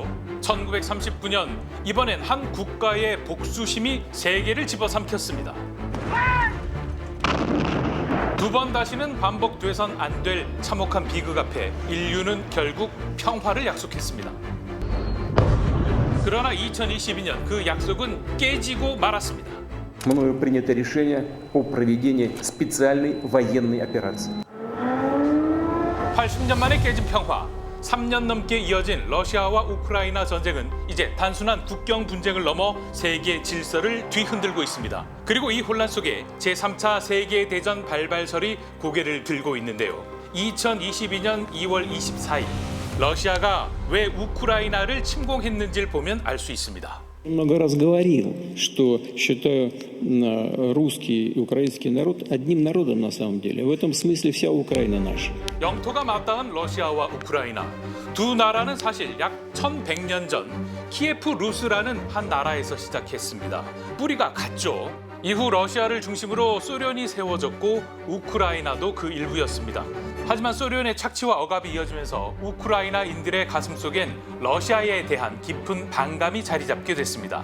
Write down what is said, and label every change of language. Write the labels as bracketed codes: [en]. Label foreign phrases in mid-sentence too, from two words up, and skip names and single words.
[ko] 1939년 이번엔 한 국가의 복수심이 세계를 집어삼켰습니다. 두 번 다시는 반복돼선 안 될 참혹한 비극 앞에 인류는 결국 평화를 약속했습니다. 그러나 2022년 그 약속은 깨지고 말았습니다. [ru] Мною принято решение о проведении специальной военной операции. [ko] 80년 만에 깨진 평화, 3년 넘게 이어진 러시아와 우크라이나 전쟁은 이제 단순한 국경 분쟁을 넘어 세계 질서를 뒤흔들고 있습니다. 그리고 이 혼란 속에 제3차 세계대전 발발설이 고개를 들고 있는데요. 2022년 2월 24일 러시아가 왜 우크라이나를 침공했는지를 보면 알 수 있습니다. [ru] Много раз говорил, что считаю русский и украинский народ одним народом на самом деле. В этом смысле вся Украина наша. [ko] 영토가 맞닿은 러시아와 우크라이나. 두 나라는 사실 약 1100년 전 키예프 루스라는 한 나라에서 시작했습니다. 뿌리가 같죠. 이후 러시아를 중심으로 소련이 세워졌고 우크라이나도 그 일부였습니다. 하지만 소련의 착취와 억압이 이어지면서 우크라이나인들의 가슴속엔 러시아에 대한 깊은 반감이 자리 잡게 됐습니다.